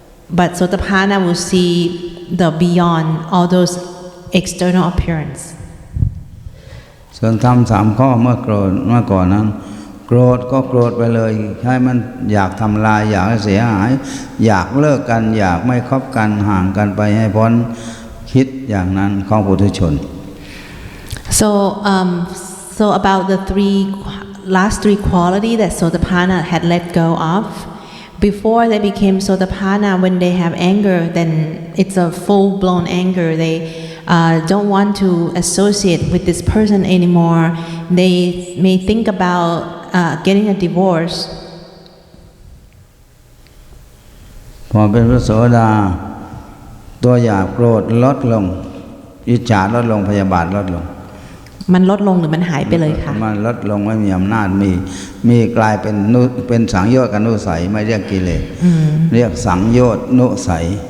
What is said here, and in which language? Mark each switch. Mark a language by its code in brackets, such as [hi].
[en] But Sotapanna will see the beyond all those external appearance. [th] ส่วนทำ3 ข้อเมื่อก่อนนั้นโกรธก็โกรธไปเลยให้มันอยากทำลายอยากให้เสียหายอยากเลิกกันอยากไม่คบกันห่างกันไปให้พ้นคิดอย่างนั้นของปุถุชน [en] So about the last three qualities that Sotapanna had let go of, before they became Sotapanna, when they have anger, then it's a full-blown anger. They don't want to associate with this person anymore. They may think about getting a divorce. [th] พอเป็นพระโสดาตัวอยากโกรธลดลงอิจฉาลดลงพยาบาทลดลง มันลดลงหรือมันหายไปเลยค่ะ มันลดลงไม่มีอำนาจมีกลายเป็นสังโยชน์กับนุสัยไม่เรียกกิเลสเรียกสังโยชน์นุสัย